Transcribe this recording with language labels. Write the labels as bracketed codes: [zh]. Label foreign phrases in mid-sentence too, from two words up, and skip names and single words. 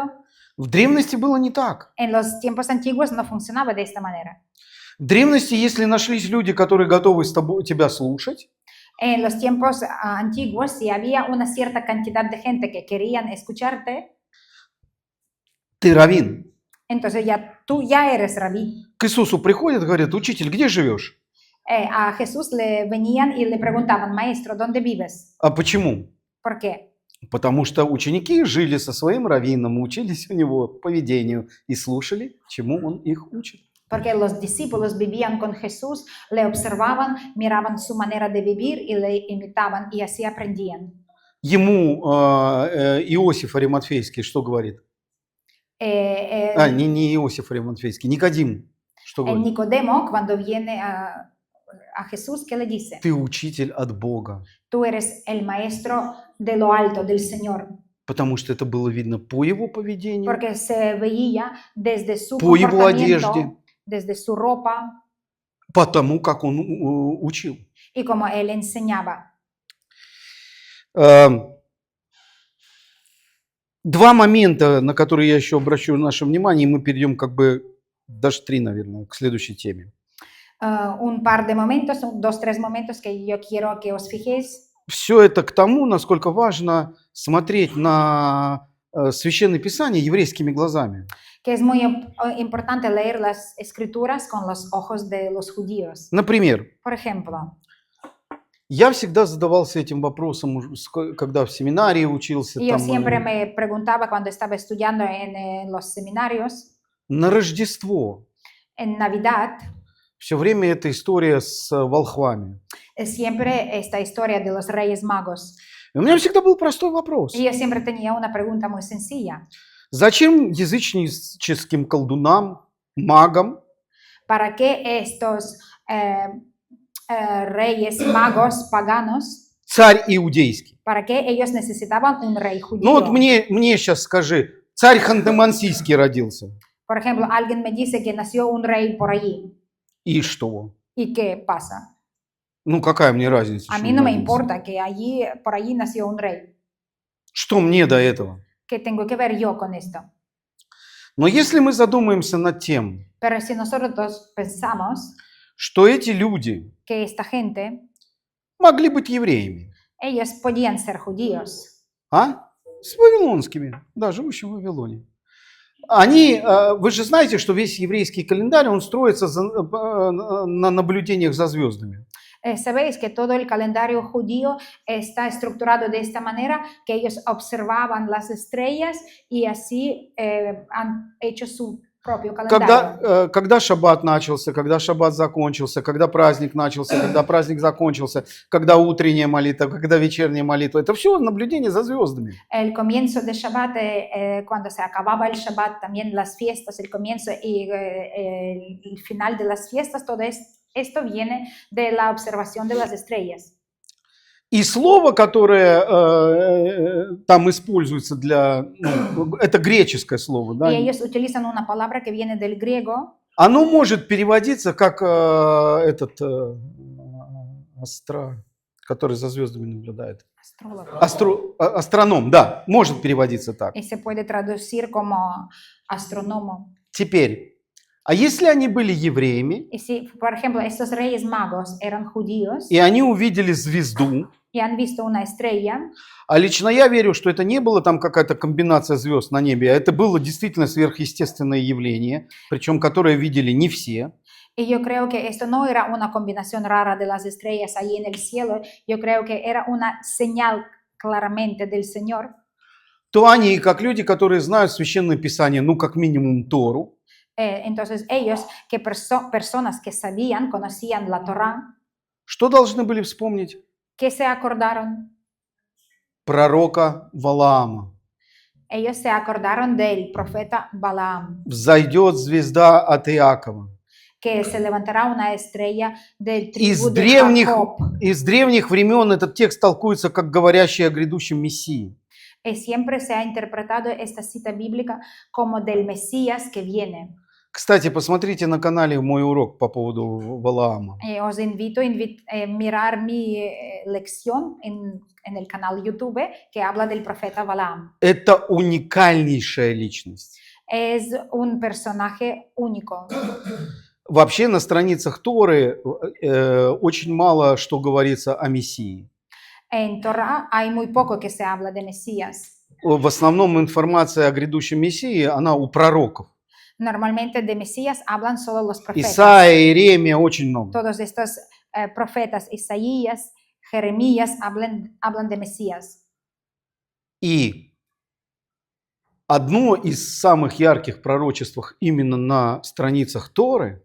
[ru] В древности было не так. [es] En los tiempos antiguos no funcionaba de esta manera. [ru] В древности, если нашлись люди, которые готовы тебя слушать, [es] En los tiempos antiguos, si había una cierta cantidad de gente que querían escucharte, [ru] ты раввин. [es] entonces tú ya eres rabí. [ru] К Иисусу приходят, говорят, учитель, где живешь? [es] A Jesús le venían y le preguntaban, maestro, ¿dónde vives? [ru] А почему? [es] ¿Por qué? [ru] Потому что ученики жили со своим раввином, учились у него поведению и слушали, чему он их учит. [es] Porque los discípulos vivían con Jesús, le observaban, miraban su manera de vivir y le imitaban y así aprendían. [ru] Ему Иосиф Ариматфейский что говорит? Не Иосиф Ариматфейский, Никодим что [es] El [ru] говорит? [es] Nicodemo, cuando viene a Jesús, ¿qué le dice? [ru] Ты учитель от Бога. [es] Tú eres el maestro de lo alto, del Señor. [ru] Потому что это было видно по его поведению, [es] porque se veía desde su [ru] по его [es] comportamiento, [ru] одежде, [es] desde su ropa [ru] по тому, как он учил. [es] y como él enseñaba. [ru] Два момента, на которые я еще обращу наше внимание, и мы перейдем как бы, даже три, наверное, к следующей теме. [es] Un par de momentos, dos, tres momentos que yo quiero que os fijéis. [ru] Все это к тому, насколько важно смотреть на Священное Писание еврейскими глазами. [es] Que es muy importante leer las escrituras con los ojos de los judíos. [ru] Например, [es] Por ejemplo, [ru] я всегда задавался этим вопросом, когда в семинарии учился. [es] yo [ru] Там, [es] siempre me preguntaba cuando estaba estudiando en los seminarios, [ru] на Рождество. [es] en Navidad, [ru] Все время эта история с волхвами. [es] siempre esta historia de los Reyes Magos. [ru] И у меня всегда был простой вопрос. [es] Y yo siempre tenía una pregunta muy sencilla. [ru] Зачем языческим колдунам, магам [es] ¿Para qué estos reyes magos paganos, [ru] царь иудейский? [es] para qué ellos necesitaban un rey [ru] Ну вот [es] judío? [ru] мне сейчас скажи, царь Ханты-Мансийский родился. [es] Por ejemplo, alguien me dice que nació un rey por allí. [ru] И что? [es] ¿Y qué pasa? [ru] Ну какая мне разница? [es] A [ru] что [es] mí [ru] он [es] no me [ru] родился? [es] importa que allí, por allí nació un rey. [ru] Что мне до этого? [es] ¿Qué tengo que ver yo con esto? [ru] Но если мы задумаемся над тем, [es] Pero si nosotros pensamos [ru] что эти люди [es] que esta gente, [ru] могли быть евреями, [es] ellos podían ser judíos, [ru] с вавилонскими, да, живущими в Вавилоне. Они, вы же знаете, что весь еврейский календарь, он строится на наблюдениях за звездами. [es] Sabéis que todo el calendario judío está estructurado de esta manera, que ellos observaban las estrellas y así han hecho su propio calendario. [ru] Когда шаббат начался, когда шаббат закончился, когда праздник начался, когда праздник закончился, когда утренняя молитва, когда вечерняя молитва. Это все наблюдение за звездами. [es] El comienzo de Shabbat, cuando se acababa el Shabbat, también las fiestas, el comienzo y el final de las fiestas, todo esto viene de la observación de las estrellas. [ru] И слово, которое там используется для... это греческое слово, да? [es] Y ellos utilizan una palabra que viene del griego, [ru] Оно может переводиться как который за звездами наблюдает. [es] astrólogo, [ru] Астроном, да, может переводиться так. [es] y se puede traducir como astrónomo. [ru] Теперь, а если они были евреями, [es] Y si, por ejemplo, estos reyes magos eran judíos [ru] и они увидели звезду, [es] y han visto una estrella, [ru] а lично я верю, что это не было там какая-то комбинация звезд на небе, а это было действительно сверхъестественное явление, причем которое видели не все. [es] y yo creo que esto no era una combinación rara de las estrellas allí en el cielo, yo creo que era una señal claramente del Señor. [ru] То они, как люди, которые знают Священное Писание, ну, как минимум Тору, [es] Entonces ellos, que personas que sabían, conocían la Torá, [ru] что должны были вспомнить? [es] ¿qué se acordaron? [ru] Пророка Валаама. [es] Ellos se acordaron del profeta Balaam, [ru] Взойдет звезда от Иакова. [es] que se levantará una estrella del [ru] Из [es] tribu de Jacob. [ru] древних времен этот текст толкуется как говорящий о грядущем Мессии. [es] Y siempre se ha interpretado esta cita bíblica como del Mesías que viene. [ru] Кстати, посмотрите на канале мой урок по поводу Валаама. [es] Os invito a mirar mi lección en el canal YouTube que habla del profeta Balaam. [ru] Это уникальнейшая личность. [es] Es un personaje único. [ru] Вообще на страницах Торы очень мало что говорится о Мессии. [es] En Torah hay muy poco que se habla de Mesías. [ru] В основном информация о грядущем Мессии, она у пророков. [es] Normalmente de Mesías hablan solo los profetas. [ru] Исаия, Иеремия, очень много. [es] Todos estos profetas, Isaías, Jeremías, hablan de Mesías. [ru] И одно из самых ярких пророчеств именно на страницах Торы